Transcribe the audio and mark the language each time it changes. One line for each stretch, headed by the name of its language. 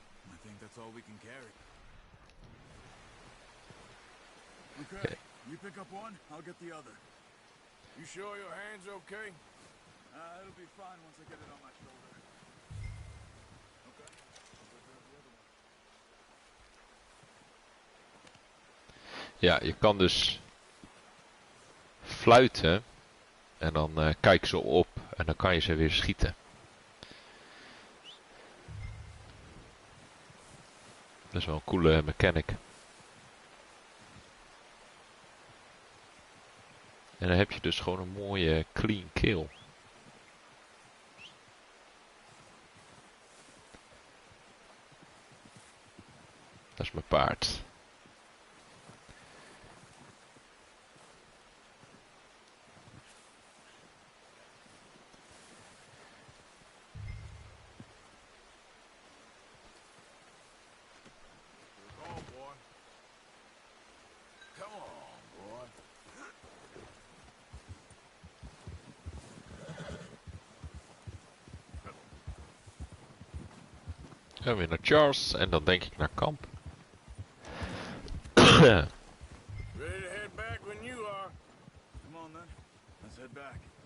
English: I think that's all we can carry. Okay, you pick up one, I'll get the other. You sure your hand's okay? It'll be fine once I get it on my shoulder. Okay, I'll go grab the other one.
Dutch: Ja, je kan dus fluiten en dan kijken ze op en dan kan je ze weer schieten. Dat is wel een coole mechanic. En dan heb je dus gewoon een mooie clean kill. Dat is mijn paard. En weer naar Charles en dan denk ik naar kamp.
English: Ready to head back when you are. Come on then, let's head back.